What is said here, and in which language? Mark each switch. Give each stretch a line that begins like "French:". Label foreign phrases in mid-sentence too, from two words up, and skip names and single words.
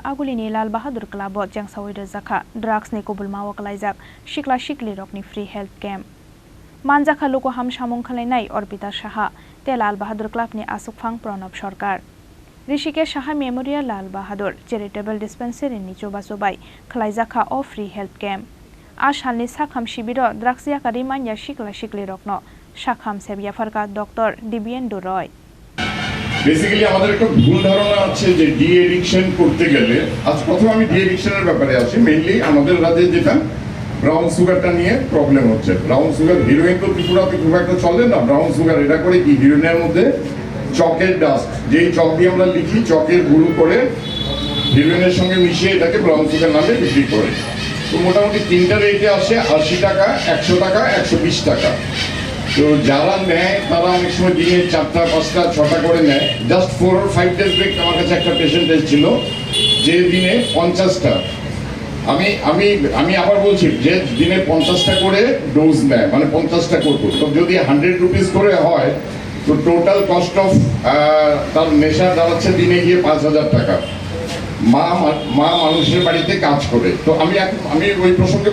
Kok Borok: agulini Lal Bahadur Club Chengsawi Rwjakha Drugsni Kobolmao Kwlaijak Siklirokni
English: free health camp
Kok Borok: Manjakha Lokoham samung khlainai Orbita Saha te Lal Bahadur Club ni asukfang Pranab Sarkar Rishikesh Saha Memorial Lal Bahadur Charitable Dispensary ni Chobasobai Kwlaijak of
English: free health camp
Kok Borok: Ashalni Sakham Shibiro Drugsni Rimanya Siklirokno Sakham Sebia Farka Dr. Dibian Duroy
Bangla: Basically আমাদের একটা ভুল ধারণা আছে যে
English: de addiction
Bangla: করতে গেলে আজ প্রথমে আমি
English: de addiction's
Bangla: ব্যাপারে আসি মেইনলি আমাদের রাজ্যে যেটা
English: brown sugar
Bangla: নিয়ে প্রবলেম হচ্ছে
English: brown sugar
Bangla: হিরোইন তো ত্রিপুরাতে খুব একটা চলে না
English: brown sugar
Bangla: এটা করে কি হিরোইনের মধ্যে চকের ডাস্ট যেই চক দিয়ে আমরা লিখি চকের গুঁড়ো করে হিরোইনের সঙ্গে মিশিয়ে এটাকে
English: brown sugar
Bangla: নামে বিক্রি করে তো মোটামুটি তিনটা রেটে আসে 80 টাকা 100 টাকা 120 টাকা তো যারা নেয় তারা অনেক সময় দিনে 4টা 5টা 6টা করে নেয়
English: just 4 or 5 days break
Bangla: আমার কাছে একটা পেশেন্ট এসেছিল যে দিনে 50টা আমি আবার বলছি যে দিনে 50টা করে ডোজ নেয় মানে 50টা করতো তো যদি 100 রুপিস করে হয় তো
English: total cost of
Bangla: তার নেশা দাঁড়াচ্ছে দিনে গিয়ে 5000 টাকা মা মানুষের বাড়িতে কাজ করে তো আমি ওই প্রসঙ্গে